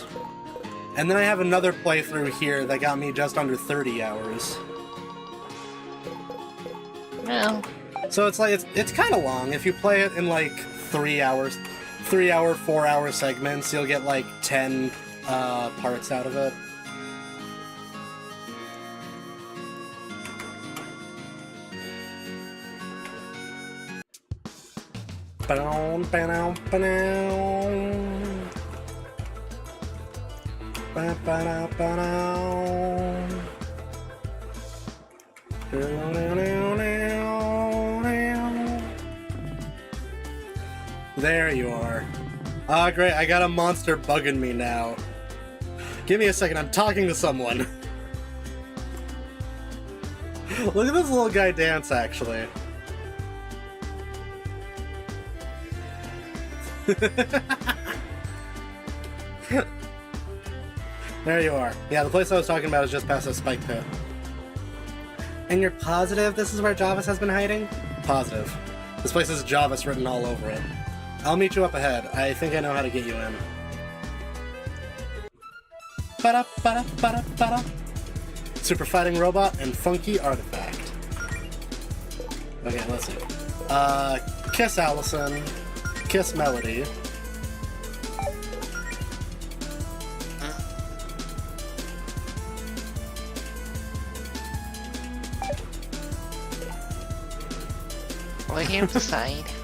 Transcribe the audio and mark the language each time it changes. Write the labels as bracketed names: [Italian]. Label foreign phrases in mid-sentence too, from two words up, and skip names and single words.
[English] And then I have another playthrough here that got me just under 30 hours. Well, So it's like, it's kind of long. If you play it in, like, 3 hours, 3 hour, 4 hour segments, you'll get, like, 10, parts out of it. Ba-dum, ba-dum, ba-dum. Ba-ba-da, ba-dum. There you are. Ah, great, I got a monster bugging me now. Give me a second, I'm talking to someone. Look at this little guy dance, actually. There you are. Yeah, the place I was talking about is just past the spike pit. And you're positive this is where Javas has been hiding? Positive. This place has Javas written all over it. I'll meet you up ahead. I think I know how to get you in. Ba-da, ba-da, ba-da, ba-da. Super fighting robot and funky artifact. Okay, let's see. Kiss Allison. Kiss Melody. let him decide.